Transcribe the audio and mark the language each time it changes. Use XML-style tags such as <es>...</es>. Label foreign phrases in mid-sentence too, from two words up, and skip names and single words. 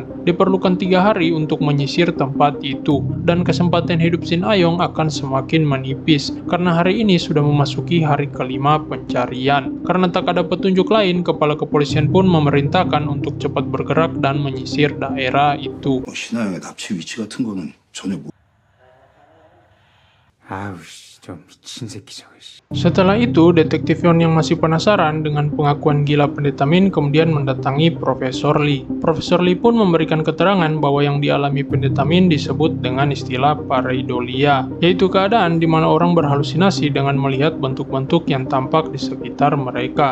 <id>Diperlukan 3 hari untuk menyisir tempat itu, dan kesempatan hidup Shin Ayong akan semakin menipis karena hari ini sudah memasuki hari kelima pencarian. Karena tak ada petunjuk lain, kepala kepolisian pun memerintahkan untuk cepat bergerak dan menyisir daerah itu.</id> <ko>신하영의 납치 위치 같은 거는 전혀 아우 씨, 저 미친 새끼 저거 씨.</ko> <id>Setelah itu, detektif Yon yang masih penasaran dengan pengakuan gila pendeta Min kemudian mendatangi Profesor Lee. Profesor Lee pun memberikan keterangan bahwa yang dialami pendeta Min disebut dengan istilah pareidolia, yaitu keadaan di mana orang berhalusinasi dengan melihat bentuk-bentuk yang tampak di sekitar mereka.</id>